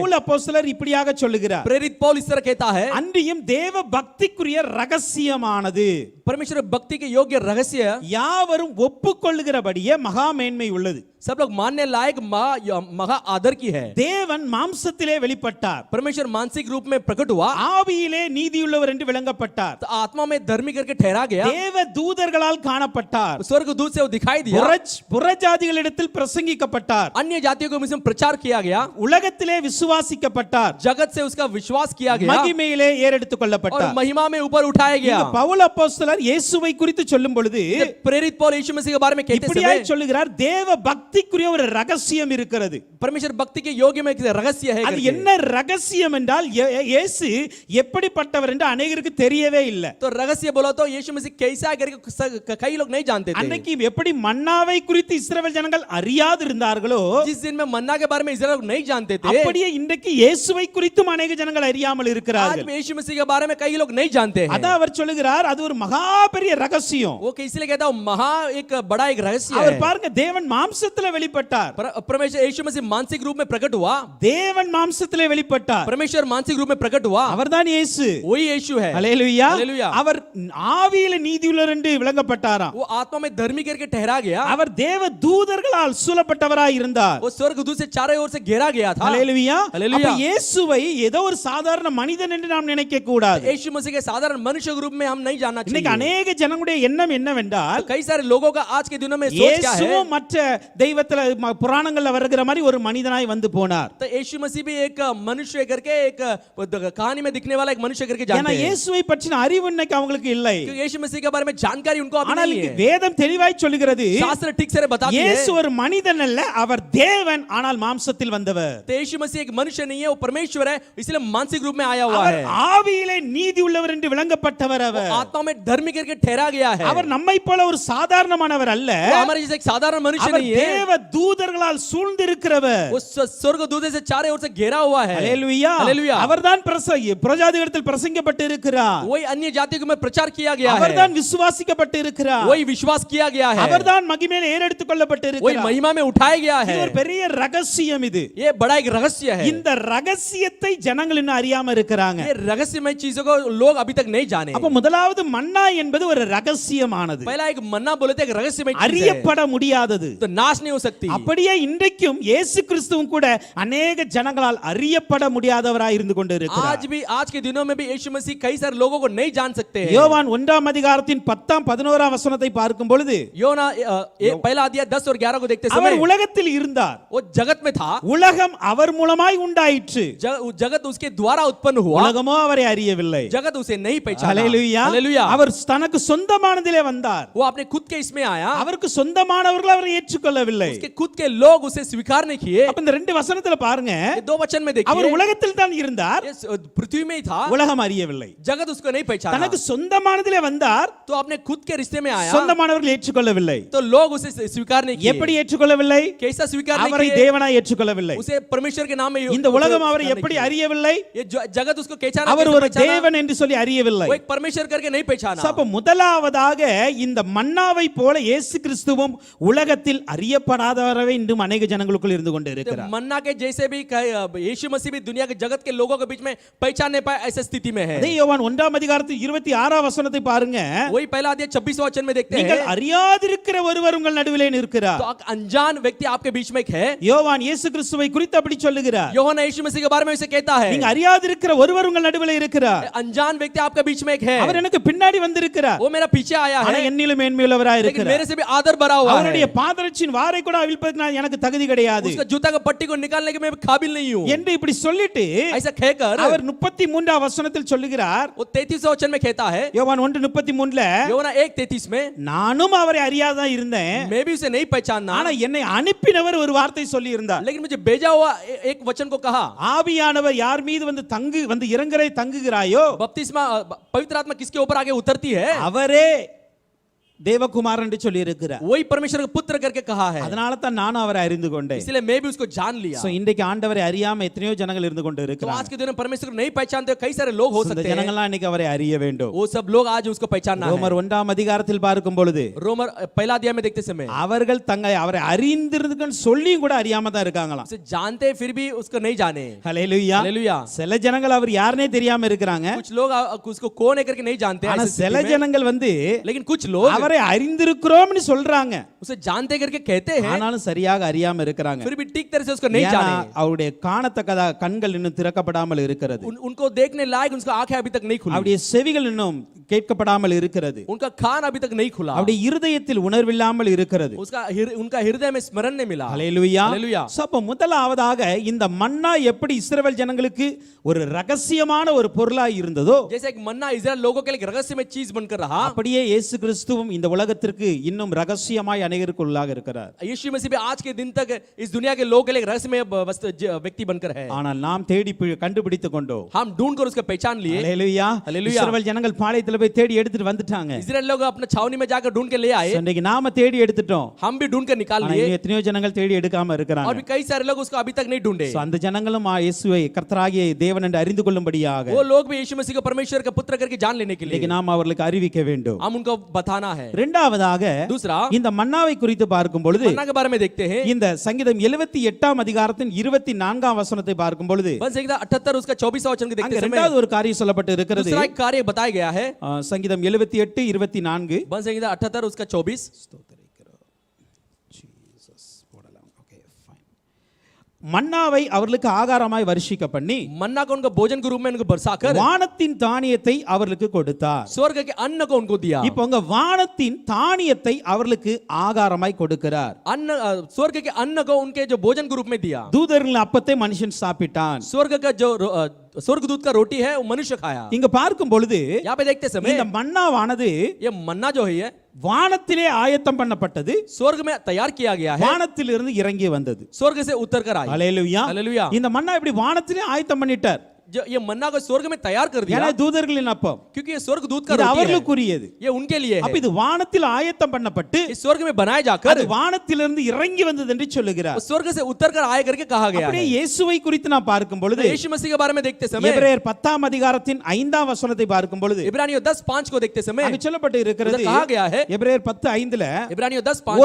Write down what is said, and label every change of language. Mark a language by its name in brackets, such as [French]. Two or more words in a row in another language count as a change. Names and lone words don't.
[Tamil] பவுல் அப்போஸ்தலர் இப்படியாக சொல்லுகிறார். [Hindi] प्रेरित पौल इस तरह कहता है [Tamil] அன்றியும் தேவ பக்திக்குரிய ரகசியமானது [Hindi] परमेश्वर भक्ति के योग्य रहस्य [Tamil] யாவரும் ஒப்புக்கொள்ளுகிறபடியே மகா மேன்மை உள்ளது. [Hindi] सब लोग मानने लायक महा आदर की है. [Tamil] தேவன் மாம்சத்திலே வெளிப்பட்டார். [Hindi] परमेश्वर मानसिक रूप में प्रकट हुआ. [Tamil] ஆவியிலே நீதியுள்ளவர் என்று விளங்கப்பட்டார். [Hindi] तो आत्मा में धर्मी करके ठहरा गया. [Tamil] தேவ தூதர்களால் காணப்பட்டார். [Hindi] स्वर्ग दूत से वो दिखाई दिया. [Tamil] புறஜாதிகளிடத்தில் பிரசங்கிக்கப்பட்டார். [Hindi] अन्य जातियों को उसमें प्रचार किया गया. [Tamil] உலகத்திலே விசுவாசிக்கப்பட்டார். [Hindi] जगत से उसका विश्वास किया गया [Tamil] மகிமையிலே ஏறெடுத்துக் [Hindi] और [Tamil] கொள்ளப்பட்டார். [Hindi] महिमा में ऊपर उठाया गया. [Tamil] இங்க பவுல் அப்போஸ்தலர் இயேசுவை குறித்து சொல்லும் பொழுது [Hindi] प्रेरित पौल यीशु मसीह के बारे में कहते [Tamil] இப்படியாய் [Hindi] समय [Tamil] சொல்லுகிறார் தேவ பக்திக்குரிய ஒரு ரகசியம் இருக்கிறது. [Hindi] परमेश्वर भक्ति के योग्य में एक रहस्य है. [Tamil] அது என்ன ரகசியம் என்றால் இயேசு எப்படிப்பட்டவர் என்று अनेகருக்கு தெரியவே இல்லை. [Hindi] तो रहस्य बोला तो यीशु मसीह कैसा है करके कई लोग नहीं जानते थे. [Tamil] அன்னைக்கு எப்படி மன்னாவை குறித்து இஸ்ரவேல் ஜனங்கள் அறியாது இருந்தார்களோ [Hindi] जिस दिन में मन्ना के बारे में इस्राएल लोग नहीं जानते थे [Tamil] அப்படியே இன்றைக்கு இயேசுவை குறித்தும் अनेக ஜனங்கள் அறியாமல் [Hindi] आज [Tamil] இருக்கிறார்கள். [Hindi] भी यीशु मसीह के बारे में कई लोग नहीं जानते हैं. [Tamil] அதான் அவர் சொல்லுகிறார் அது ஒரு மகா பெரிய ரகசியம். [Hindi] वो इसलिए कहता है महा एक बड़ा एक रहस्य [Tamil] அவர் [Hindi] है. [Tamil] பாருங்க தேவன் மாம்சத்திலே வெளிப்பட்டார். [Hindi] परमेश्वर यीशु मसीह मानसिक रूप में प्रकट हुआ. [Tamil] தேவன் மாம்சத்திலே வெளிப்பட்டார். [Hindi] परमेश्वर मानसिक रूप में प्रकट हुआ. [Tamil] அவர்தான் இயேசு. [Hindi] वही यीशु है. [Tamil] ஹல்லேலூயா. [Hindi] हालेलुया. [Tamil] அவர் ஆவியிலே நீதியுள்ளவர் என்று விளங்கப்பட்டாராம். [Hindi] वो आत्मा में धर्मी करके ठहरा गया. [Tamil] அவர் தேவ தூதர்களால் சூழப்பட்டவராய் இருந்தார். [Hindi] वो स्वर्ग दूत से चारों ओर से घेरा गया था. [Tamil] ஹல்லேலூயா. [Hindi] हालेलुया. [Tamil] அப்ப இயேசுவை ஏதோ ஒரு சாதாரண மனிதன் என்று நாம் நினைக்க கூடாது. [Hindi] यीशु मसीह के साधारण मनुष्य के रूप में हम नहीं जानना [Tamil] இன்னைக்கு [Hindi] चाहिए. [Tamil] अनेக ஜனங்களுடைய எண்ணம் என்னவென்றால் [Hindi] कई सारे लोगों का आज के दिनों में सोच क्या है. [Tamil] இயேசுவும் மற்ற தெய்வத்துல புராணங்கள்ல வருகிற மாதிரி ஒரு மனிதனாய் வந்து போனார். [Hindi] तो यीशु मसीह भी एक मनुष्य करके एक कहानी में दिखने वाला एक मनुष्य करके [Tamil] ஏன்னா [Hindi] जानते हैं. [Tamil] இயேசுவை பற்றின அறிவு இன்னைக்கு அவங்களுக்கு இல்லை. [Hindi] क्योंकि यीशु मसीह के बारे में जानकारी उनको अभी [Tamil] ஆனால் [Hindi] नहीं [Tamil] இங்கு [Hindi] है. [Tamil] வேதம் தெளிவாய் சொல்லுகிறது [Hindi] शास्त्र ठीक से बताती है. [Tamil] இயேசு ஒரு மனிதன் அல்ல அவர் தேவன் ஆனால் மாம்சத்தில் வந்தவர். [Hindi] तो यीशु मसीह एक मनुष्य नहीं है वो परमेश्वर है इसलिए मानसिक रूप में आया हुआ [Tamil] அவர் [Hindi] है. [Tamil] ஆவியிலே நீதி உள்ளவர் என்று விளங்கப்பட்டவர் அவர். [Hindi] आत्मा में धर्मी धर्मी करके ठहरा गया है। [Tamil] அவர் நம்மை போல ஒரு சாதாரணமானவர் அல்ல. [Hindi] वो हमारे जैसे एक साधारण मनुष्य [Tamil] அவர் [Hindi] नहीं है। [Tamil] தேவ தூதர்களால் சூழ்ந்திருக்கிறவர். [Hindi] वो स्वर्ग दूतों से चारों ओर से घेरा हुआ है। [Tamil] ஹalleluya. [Hindi] हालेलुया। [Tamil] அவர்தான் பிரஜாதிகளிடத்தில் பிரசங்கிக்கப்பட்டு இருக்கிறார். [Hindi] वही अन्य जातियों में प्रचार किया गया है। [Tamil] அவர்தான் விசுவாசிக்கப்பட்டு இருக்கிறார். [Hindi] वही विश्वास किया गया है। [Tamil] அவர்தான் மகிமையிலே ஏறெடுத்துக் கொள்ளப்பட்டு [Hindi] वही [Tamil] இருக்கிறார். [Hindi] महिमा में उठाया गया है। [Tamil] இது ஒரு பெரிய ரகசியம் இது. [Hindi] ये बड़ा एक रहस्य है। [Tamil] இந்த ரகசியத்தை ஜனங்கள் இன்னும் அறியாம இருக்கிறாங்க. [Hindi] ये रहस्यमय चीजों को लोग अभी तक नहीं जाने। [Tamil] அப்ப முதலாவது மன்னா என்பது ஒரு ரகசியமானது. [Hindi] पहला एक मन्ना बोले थे एक रहस्यमय चीज है। [Tamil] அறியப்பட முடியாதது. [Hindi] तो नाश नहीं हो सकती। [Tamil] அப்படியே இன்றைக்கும் இயேசு கிறிஸ்துவும் கூட अनेक ஜனங்களால் அறியப்பட முடியாதவராய் இருந்து கொண்டிருக்கிறார். [Hindi] आज के दिनों में भी यीशु मसीह कई सारे लोगों को नहीं जान सकते हैं। [Tamil] யோவான் 1ஆம் அதிகாரத்தின் 10ஆம் 11ஆம் வசனத்தை பார்க்கும் பொழுது [Hindi] योना पहला अध्याय 10 और 11 को देखते [Tamil] அவர் [Hindi] समय [Tamil] உலகத்தில் இருந்தார். [Hindi] वो जगत में था। [Tamil] உலகம் அவர் மூலமாய் உண்டாயிற்று. [Hindi] जगत उसके द्वारा उत्पन्न हुआ। [Tamil] உலகமோ அவரை அறியவில்லை. [Hindi] जगत उसे नहीं पहचाना। [Tamil] ஹalleluya. [Hindi] हालेलुया। [Tamil] அவர் தனக்கு சொந்தமானதிலே வந்தார். [Hindi] वो अपने खुद के इसमें आया। [Tamil] அவருக்கு சொந்தமானவர்கள் அவரை ஏற்றுக்கொள்ளவில்லை. [Hindi] उसके खुद के लोग उसे स्वीकार नहीं किए। [Tamil] அப்ப இந்த ரெண்டு வசனத்துல பாருங்க, [Hindi] ये दो वचन में देखिए। [Tamil] அவர் உலகத்தில் தான் இருந்தார். [Hindi] ये पृथ्वी में ही था। [Tamil] உலகம் அறியவில்லை. [Hindi] जगत उसको नहीं पहचाना। [Tamil] தனக்கு சொந்தமானதிலே வந்தார். [Hindi] तो अपने खुद के रिश्ते में आया। [Tamil] சொந்தமானவர்கள் ஏற்றுக்கொள்ளவில்லை. [Hindi] तो लोग उसे स्वीकार नहीं किए। [Tamil] எப்படி ஏற்றுக்கொள்ளவில்லை? [Hindi] कैसा स्वीकार नहीं [Tamil] அவரை [Hindi] किए? [Tamil] தேவனாய் ஏற்றுக்கொள்ளவில்லை. [Hindi] उसे परमेश्वर के नाम में [Tamil] இந்த உலகம் அவரை எப்படி அறியவில்லை? [Hindi] ये जगत उसको कैसा [Tamil] அவர் ஒரு தேவன் என்று சொல்லி அறியவில்லை. [Hindi] वो एक परमेश्वर करके नहीं पहचाना। [Tamil] அப்ப முதலாவதாக இந்த மன்னாவை போல இயேசு கிறிஸ்துவும் உலகத்தில் அறியப்படாதவரவே இன்றும் अनेक ஜனங்களுக்குள் இருந்து கொண்டிருக்கிறார். [Hindi] मन्ना के जैसे भी यीशु मसीह भी दुनिया के जगत के लोगों के बीच में पहचान नहीं पाए ऐसी स्थिति में है। [Tamil] அதே யோவான் 1ஆம் அதிகாரத்தில் 26ஆம் வசனத்தை பாருங்க. [Hindi] वही पहला अध्याय 26वां वचन में देखते [Tamil] நீங்கள் [Hindi] हैं। [Tamil] அறியாதிருக்கிற ஒருவர் உங்கள் நடுவிலே நிற்கிறார். [Hindi] तो अनजान व्यक्ति आपके बीच में एक है। [Tamil] யோவான் இயேசு கிறிஸ்துவை குறித்து அப்படி சொல்லுகிறார். [Hindi] யோவான் यीशु मसीह के बारे में ऐसे कहता है। [Tamil] நீங்க அறியாதிருக்கிற ஒருவர் உங்கள் நடுவிலே இருக்கிறார். [Hindi] अनजान व्यक्ति आपके बीच में एक है। [Tamil] அவர் எனக்கு பின்னாடி வந்திருக்கிறார். [Hindi] वो मेरा पीछे आया [Tamil] ஆனா [Hindi] है। [Tamil] என்னிலும் மேன்மையுள்ளவராய் [Hindi] लेकिन [Tamil] இருக்கிறார். [Hindi] मेरे से भी आदर भरा हुआ है। [Tamil] அவருடைய பாதரட்சியின் வாரை கூட அவிழ்ப்பதற்கு நான் எனக்கு தகுதி கிடையாது [Hindi] उसका जूता का पट्टी को निकालने के मैं काबिल नहीं हूं [Tamil] என்று இப்படி சொல்லிட்டு [Hindi] ऐसा कहकर [Tamil] அவர் 33ஆம் வசனத்தில் சொல்லுகிறார். [Hindi] वो 33वां वचन में कहता है। [Tamil] யோவான் 1:33ல [Hindi] யோவான் 1:33 में [Tamil] நானும் அவரை அறியாதான் இருந்தேன், [Hindi] मैं भी उसे नहीं पहचानना, [Tamil] ஆனா என்னை அனுப்பினவர் ஒரு வார்த்தை சொல்லி இருந்தார். [Hindi] लेकिन मुझे भेजा हुआ एक वचन को कहा। [Tamil] ஆவியானவர் யார் மீது வந்து இறங்குறை தங்குகிறாயோ [Hindi] बपतिस्मा पवित्र आत्मा किसके ऊपर आगे उतरती है [Tamil] அவரே தேவகுமாரன் என்று சொல்லி இருக்கிறார். [Hindi] वही परमेश्वर का पुत्र करके कहा है। [Tamil] அதனால தான் நானும் அவரை அறிந்து கொண்டேன். [Hindi] इसलिए मैं भी उसको जान लिया। [Tamil] சோ இன்றைக்கு ஆண்டவரை அறியாம எத்தனையோ ஜனங்கள் இருந்து கொண்டு [Hindi] तो [Tamil] இருக்கிறாங்க. [Hindi] आज के दिन में परमेश्वर को नहीं पहचानते कई सारे लोग हो [Tamil] இந்த [Hindi] सकते हैं। [Tamil] ஜனங்கள்லாம் இன்னைக்கு அவரை அறிய வேண்டும். [Hindi] वो सब लोग आज उसको पहचानना है। [Tamil] ரோமர் 1ஆம் அதிகாரத்தில் பார்க்கும் பொழுது [Hindi] रोमर पहला अध्याय में देखते समय [Tamil] அவர்கள் அவரை அறிந்திருக்குன்னு சொல்லியும் கூட அறியாம தான் இருக்காங்களாம். [Hindi] उसे जानते फिर भी उसको नहीं जाने। [Tamil] ஹalleluya. [Hindi] हालेलुया। [Tamil] சில ஜனங்கள் அவர் யாருனே தெரியாம இருக்கிறாங்க. [Hindi] कुछ लोग उसको कौन है करके नहीं जानते। [Tamil] ஆனா சில ஜனங்கள் [Hindi] लेकिन कुछ लोग [Tamil] அவரை அறிந்திருக்கிறோம்னு சொல்றாங்க. [Hindi] उसे जानते करके कहते हैं, [Tamil] ஆனாலும் சரியாக அறியாம இருக்கிறாங்க. [Hindi] फिर भी ठीक तरह से उसको नहीं जाने। [Tamil] அவருடைய காணத்தக்க கண்கள் இன்னும் திறக்கப்படாமல் இருக்கிறது. [Hindi] उनको देखने लायक उनका आंखें अभी तक नहीं खुली। [Tamil] அவருடைய செவிகள் இன்னும் கேட்கப்படாமல் இருக்கிறது. [Hindi] उनका कान अभी तक नहीं खुला। [Tamil] அவருடைய இருதயத்தில் உணர்வில்லாமல் இருக்கிறது. [Hindi] उनका हृदय में स्मरण नहीं मिला। [Tamil] ஹalleluya. [Hindi] हालेलुया। [Tamil] அப்ப முதலாவதாக இந்த மன்னா எப்படி இஸ்ரவேல் ஜனங்களுக்கு ஒரு ரகசியமான ஒரு பொருளாய் இருந்ததோ, [Hindi] जैसे एक मन्ना इजराइल लोगों के लिए रहस्यमय चीज बनकर रहा, [Tamil] அப்படியே இயேசு கிறிஸ்துவும் இந்த உலகத்திற்கு இன்னும் ரகசியமாய் அநேகருக்கு உள்ளாக இருக்கிறார். [Hindi] यीशु मसीह भी आज के दिन तक इस दुनिया के लोगों के लिए रहस्यमय व्यक्ति बनकर है। [Tamil] ஆனால் நாம் தேடி கண்டுபிடித்துக் கொண்டோம். [Hindi] हम ढूंढकर उसको पहचान लिए। [Tamil] ஹalleluya. [Hindi] हालेलुया। [Tamil] இஸ்ரவேல் ஜனங்கள் பாளையத்துல போய் தேடி எடுத்துட்டு வந்துட்டாங்க. [Hindi] इजराइल लोग अपने छावनी में जाकर ढूंढ के ले आए। [Tamil] இன்னைக்கு நாம தேடி எடுத்துட்டோம். [Hindi] हम भी ढूंढ कर निकाल [Tamil] ஆனா [Hindi] लिए। [Tamil] இன்னும் எத்தனையோ ஜனங்கள் தேடி எடுக்காம [Hindi] और [Tamil] இருக்கிறாங்க. [Hindi] भी कई सारे लोग उसको अभी तक नहीं ढूंढे। [Tamil] அந்த ஜனங்களும் இயேசுவை கர்த்தராகிய தேவன் என்று அறிந்து கொள்ளும்படியாக [Hindi] वो लोग भी यीशु मसीह को परमेश्वर का पुत्र करके जान लेने के लिए [Tamil] இன்னைக்கு நாம் அவர்களுக்கு அறிவிக்க வேண்டும். [Hindi] हम उनको बताना है। [Tamil] இரண்டாவதாக [Hindi] दूसरा [Tamil] இந்த மன்னாவை குறித்து பார்க்கும் பொழுது [Hindi] मन्ना के बारे में देखते हैं। [Tamil] இந்த சங்கீதம் 78ஆம் அதிகாரத்தின் 24ஆம் வசனத்தை பார்க்கும் பொழுது [Hindi] संगीत 78 उसका 24वां वचन देखते [Tamil] அங்க [Hindi] समय [Tamil] இரண்டாவது ஒரு காரியம் சொல்லப்பட்டு இருக்கிறது. [Hindi] दूसरा एक कार्य बताया गया है। [Tamil] சங்கீதம் 78:24 [Hindi] संगीत 78 उसका 24 [Tamil] மன்னாவை அவர்களுக்கு ஆகாரமாய் வருஷிக்க பண்ணி [Hindi] मन्ना को उनका भोजन के रूप में उनको बरसाकर [Tamil] வானத்தின் தானியத்தை அவர்களுக்கு கொடுத்தார். [Hindi] स्वर्ग के अन्न को उनको दिया। [Tamil] இப்போ உங்க வானத்தின் தானியத்தை அவர்களுக்கு ஆகாரமாய் கொடுக்கிறார். [Hindi] अन्न स्वर्ग के अन्न को उनके जो भोजन के रूप में दिया। [Tamil] தூதர்கள் அப்பத்தை மனுஷன் சாப்பிட்டான். [Hindi] स्वर्ग का जो स्वर्गदूत का रोटी है वो मनुष्य खाया। [Tamil] இங்க பார்க்கும் பொழுது [Hindi] यहाँ पे देखते समय [Tamil] இந்த மன்னாவானது [Hindi] ये मन्ना जो है [Tamil] வானத்திலே ஆயத்தம் பண்ணப்பட்டது, [Hindi] स्वर्ग में तैयार किया गया है, [Tamil] வானத்திலிருந்து இறங்கி வந்தது. [Hindi] स्वर्ग से उतर कर आई। [Tamil] ஹalleluya. [Hindi] हालेलुया। [Tamil] இந்த மன்னா இப்படி வானத்திலே ஆயத்தம் பண்ணிட்டார். [Hindi] जो ये मन्ना को स्वर्ग में तैयार कर दिया [Tamil] ஏன்னா தூதர்களின் அப்பம் [Hindi] क्योंकि ये स्वर्ग दूत का [Tamil] இது [Hindi] रोटी है [Tamil] அவர்களுக்குரியது. [Hindi] ये उनके लिए [Tamil] அப்ப [Hindi] है [Tamil] இது வானத்தில் ஆயத்தம் பண்ணப்பட்டு [Hindi] इस स्वर्ग में बनाए [Tamil] அது [Hindi] जाकर [Tamil] வானத்திலிருந்து இறங்கி வந்தது என்று சொல்லுகிறார். [Hindi] उस स्वर्ग से उतर कर आए करके कहा गया [Tamil] அப்படியே [Hindi] है [Tamil] இயேசுவை குறித்து நாம் பார்க்கும் பொழுது [Hindi] तो यीशु मसीह के बारे में देखते समय [Tamil] எபிரேயர் 10ஆம் அதிகாரத்தின் 5ஆம் வசனத்தை பார்க்கும் பொழுது [Hindi] इब्रानियों 10:5 को देखते समय [Tamil] அங்கு சொல்லப்பட்டு இருக்கிறது [Hindi] उधर कहा गया है [Tamil] எபிரேயர் 10:5ல [Hindi] इब्रानियों 10:5